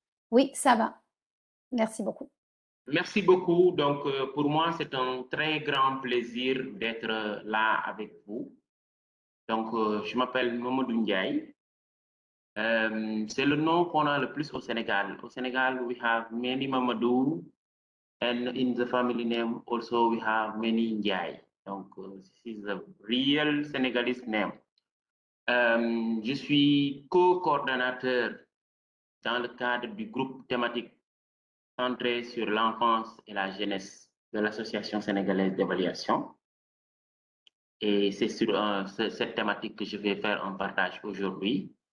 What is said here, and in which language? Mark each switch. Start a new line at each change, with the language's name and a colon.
French: Oui, ça va. Merci beaucoup. Merci beaucoup. Donc, pour moi, c'est un très grand plaisir d'être là avec vous. Donc, je m'appelle Mamadou Ndiaye. C'est le nom qu'on a le plus au Sénégal. Au Sénégal,
English: we have many Mamadou, and in the family name also we have many Ndiaye. Donc, this is a real Senegalese name.
French: Je suis co-coordonnateur dans le cadre du groupe thématique centré sur l'enfance et la jeunesse de l'Association sénégalaise d'évaluation. Et c'est sur cette thématique que je vais faire un partage aujourd'hui.